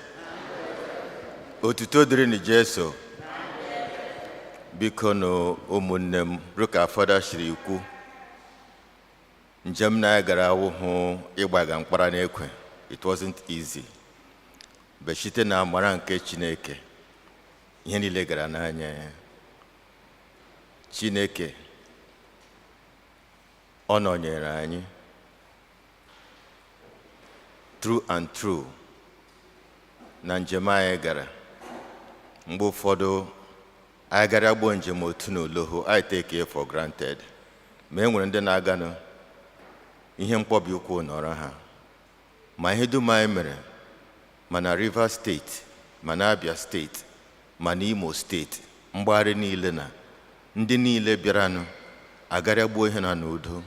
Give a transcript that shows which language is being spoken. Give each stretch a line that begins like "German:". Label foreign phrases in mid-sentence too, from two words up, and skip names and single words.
Igbo: Otuto dịrị Jesu. Biko no ụmụnne m, ruka fada shiri ikwu. Njem na gara awụhụ ịgbaga mkpara n'ekwe.
English: It wasn't easy.
Igbo: Beshite na amara nke Chineke. Ihe niile gara n'anya ya. Chineke ọ nọnyere anyị.
English: True and true.
Igbo: Na njem anyị gara. Mgbe ụfọdụ anyị gara gbuo njem otu n'Olohu,
English: I take it for granted.
Igbo: Ma enwere ndị na-aganụ ihe mkpọbi ụkwụ nọrọ ha. Ma ihe dum anyị mere, ma na Rivers State, ma na Abia State, ma na Imo State, mgbagharị niile na ndị niile bịaranụ agara gbuo ihe na n'udo.